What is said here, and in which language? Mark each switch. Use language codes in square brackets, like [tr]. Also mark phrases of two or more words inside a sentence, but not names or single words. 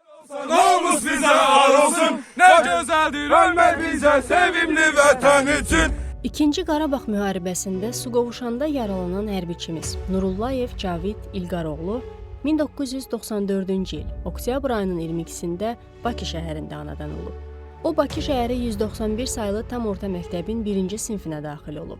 [tr] Namus bize ar olsun, ne güzeldir ölmek bize sevimli vətən üçün. [az] İkinci Qarabağ müharibəsində su qovuşanda yaralanan hərbiçimiz Nurullayev Cavid İlqaroğlu 1994-cü il oktyabr ayının 22-sində Bakı şəhərində anadan olub. O, Bakı şəhəri 191 saylı tam orta məktəbin 1-ci sinfinə daxil olub.